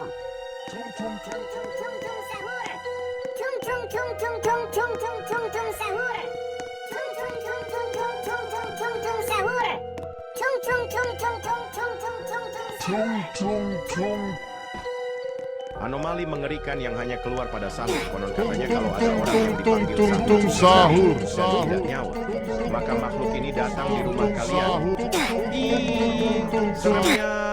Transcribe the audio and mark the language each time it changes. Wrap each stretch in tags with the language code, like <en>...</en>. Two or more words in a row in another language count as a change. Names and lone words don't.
<id>Tung tung tung tung. Tung tung tung. Anomali mengerikan yang hanya keluar pada sahur. Konon katanya Tung kalau ada tung orang tung yang tung dipanggil tung tung sahur. dan Sahur. tidak nyaut, maka makhluk ini datang di rumah kalian. Sahur. Hi, seremnya.</id>